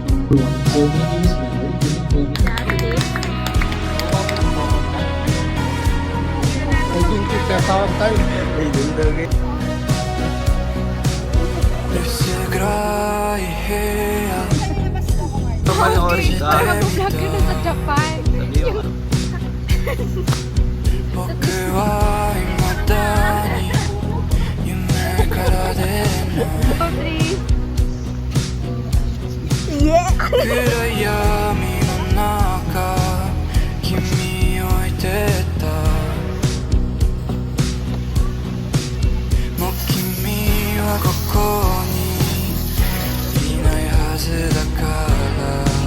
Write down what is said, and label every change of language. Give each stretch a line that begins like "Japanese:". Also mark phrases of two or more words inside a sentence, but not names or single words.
English: So my name is Leonard. You can call me Natalie.
Filipino: Panoorin ka. Mag-vlog ka na sa Japan. Sabi mo.
Japanese: 僕は未だに夢から出るの
English: Three.
Japanese: 暗闇の中君を置いてったもう君はここにいないはずだから